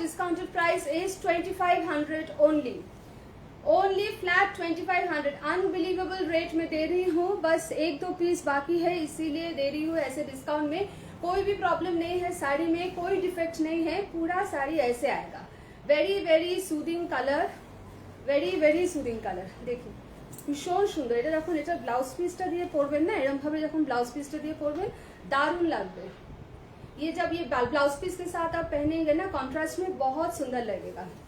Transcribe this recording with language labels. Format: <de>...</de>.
<en>Discounted price is 2500 only. Only flat 2500.</en> <hi>Unbelievable rate में दे रही हूँ, बस 1-2 पीस बाकी है इसीलिए दे रही हूँ ऐसे डिस्काउंट में। कोई भी प्रॉब्लम नहीं है साड़ी में, कोई डिफेक्ट नहीं है, पूरा साड़ी ऐसे आएगा।</hi> <en>Very very soothing colour, very very soothing colour.</en> <hi>देखिए</hi> <bn>ভীষণ সুন্দর। এটা যখন এটা ব্লাউজ পিসটা দিয়ে পরবেন না, এরকম ভাবে যখন ব্লাউজ পিসটা দিয়ে পরবেন দারুণ লাগবে।</bn> <hi>ये जब ये ब्लाउज पीस के साथ आप पहनेंगे ना कॉन्ट्रास्ट में, बहुत सुंदर लगेगा।</hi>